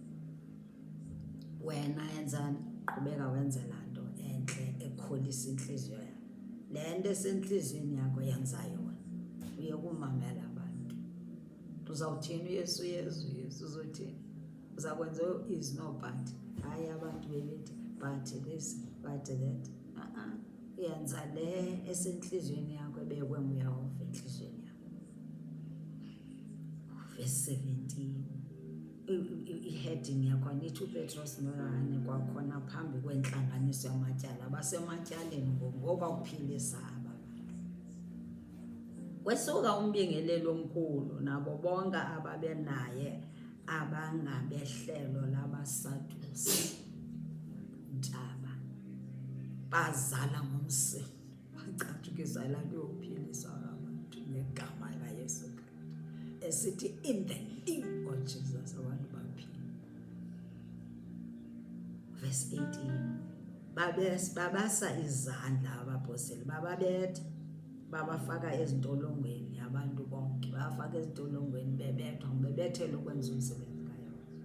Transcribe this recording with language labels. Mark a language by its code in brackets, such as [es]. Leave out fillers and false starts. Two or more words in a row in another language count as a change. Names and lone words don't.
[xh] Wena yenzani? Qhubeka wenze laa nto entle ekholisa intliziyo yakho. Le nto esentliziyweni yakho yenza yona, uye kumamela abantu. Uzawuthini uYesu uzothini? Uza kwenza [en] is no but. [xh] Hayi abantu bebethi [en] but this but that. [xh] Yenza le esentliziyweni yakho ebekwe nguYehova entliziyweni yakho. Verse 17. I-heading yakho anithi uPetros noYohane kwakhona phambi kwentlanganiso yamatyala. Basematyaleni ngoba ukuphilisa aba bantu. Kwesuka umbingeleli omkhulu nabo bonke ababenaye abangabehlelo labaSadusi ntaba bazala ngomsindo. Bacatshukisa laa nto yokuphiliswa abantu ngegama likaYesu Kristu. Esithi [en] in the name of Jesus [xh] abantu baphila. Verse 18. Babasa izandla abapostile, bababetha, babafaka ezintolongweni abantu bonke. Babafaka ezintolongweni bebethwa, bebethelwe ukwenza umsebenzi kaYehova.